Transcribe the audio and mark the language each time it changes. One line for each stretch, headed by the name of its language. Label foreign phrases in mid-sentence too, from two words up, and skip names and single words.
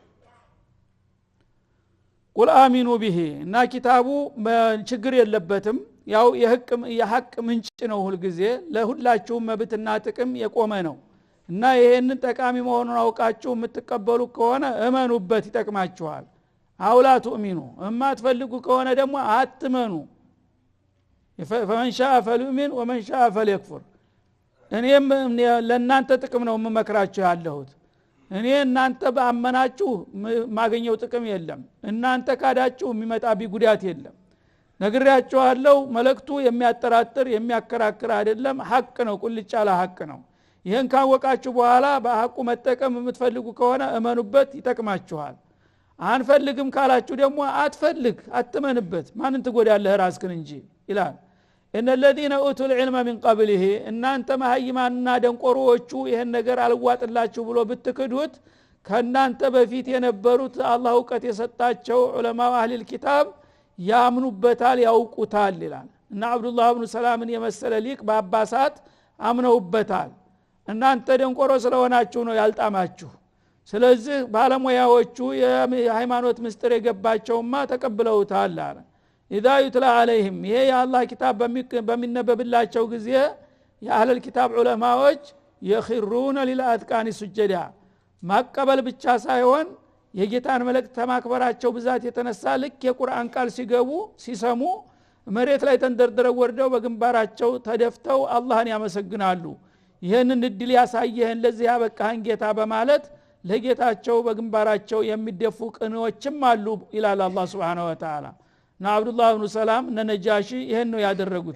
Arabic: قل آمنوا به
Amharic: እና ኪታቡ ችግር የለበትም ያው የሐቅ ምንጭ ነው ሁሉ ጊዜ ለሁላችሁም መብትና ጥቅም የቆመ ነው እና ይሄንን ጠቃሚ መሆኑን አውቃችሁ የምትቀበሉ ከሆነ እመኑበት ይጠቅማችኋል
Arabic: أو لا تؤمنوا
Amharic: እማትፈልጉ ከሆነ ደግሞ አትመኑ
Arabic: فمن شاء فليؤمن ومن شاء فليكفر
Amharic: እኔም ለእናንተ ጥቅም ነው የምመክራችሁ ያለሁት እኔ እናንተ ባመናችሁ ማገኘው ጥቅም የለም እናንተ ካዳችሁ የሚመጣ ቢጉዳት የለም ነግራችኋለሁ መልእክቱ የሚያጠራጥር የሚያከራክር አይደለም ሐቅ ነው ቁልጭ ያለ ሐቅ ነው ይሄን ካወቃችሁ በኋላ በሐቁ መጠቀም የምትፈልጉ ከሆነ እመኑበት ይጠቅማችኋል አንፈልግም ካላችሁ ደግሞ አትፈልግ አትመንበት ማንን ትጎዳለህ ራስህን እንጂ ይላል
Arabic: ان الذين اوتوا العلم من
Amharic: قبله እናንተ መሃይማንና ደንቆሮዎቹ ይሄን ነገር አልዋጥላችሁ ብሎ ብትክዱት ከናንተ በፊት የነበሩት አላህ ዕውቀት የሰጣቸው
Arabic: العلماء أهل
Amharic: الكتاب ያምኑበታል ያውቁታል ይላል እና አብዱላህ ኢብኑ ሰላምን የመሰለ ሊቅ በአባሳት አምነውበታል እናንተ ደንቆሮ ስለሆናችሁ ነው ያልጣማችሁ ስለዚህ ባለሙያዎቹ የሃይማኖት ምስጢር የገባቸውማ ተቀብለውታል አለ
Arabic: اذا يتلى عليهم
Amharic: ይሄ የአላህ ኪታብ በሚነበብላቸው ጊዜ
Arabic: أهل الكتاب
Amharic: ዑለማዎች
Arabic: يخرون للاذقان سجدا
Amharic: ማቀበል ብቻ ሳይሆን የጌታን መልእክት ተማክበራቸው ብዛት የተነሳ ልክ የቁርአን ቃል ሲገቡ ሲሰሙ መሬት ላይ ተንደርድረው ወርደው በግንባራቸው ተደፍተው አላህን ያመሰግናሉ። ይሄንን እድል ያሳየህን ለዚህ ያበቃህን ጌታ በማለት ለጌታቸው በግንባራቸው የሚደፉ ቅኖችም አሉ ይላል አላህ
Arabic: سبحانه وتعالى።
Amharic: እና አብዱላህ ኢብኑ ሰላም ነጃሺ ይሄን ነው ያደረጉት